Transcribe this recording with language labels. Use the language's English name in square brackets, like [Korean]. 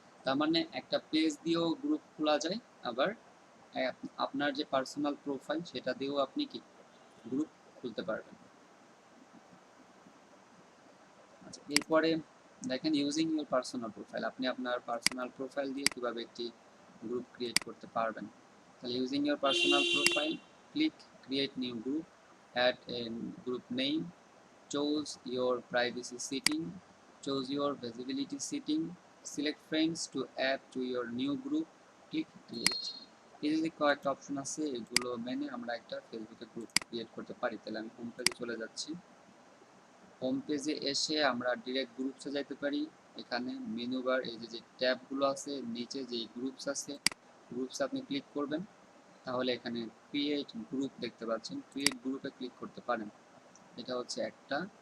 [Bangla] তার মানে একটা পেজ দিয়েও গ্রুপ খোলা যায়, আবার আপনার যে পার্সোনাল প্রোফাইল সেটা দিয়েও আপনি কি গ্রুপ খুলতে পারবেন। আচ্ছা, এরপরে দেখেন [English] using your personal profile, [Bangla] আপনি আপনার পার্সোনাল প্রোফাইল দিয়ে কিভাবে একটি গ্রুপ ক্রিয়েট করতে পারবেন। [English] তাহলে using your personal profile, click create new group, add a group name, choose your privacy setting, choose your visibility setting, select friends to add to your new group, click create। [Bangla] এই যে কয়েকটা option আছে এগুলো মেনে আমরা একটা ফেসবুকে group create করতে পারি। তাহলে আমি হোম পেজে চলে যাচ্ছি। হোম পেজে এসে আমরা ডিরেক্ট গ্রুপসে যাইতে পারি। এখানে মেনু বার এই যে ট্যাবগুলো আছে, নিচে যে গ্রুপস আছে, গ্রুপস আপনি ক্লিক করবেন, তাহলে এখানে ক্রিয়েট গ্রুপ দেখতে পাচ্ছেন, ক্রিয়েট গ্রুপে ক্লিক করতে পারেন। এটা হচ্ছে একটা।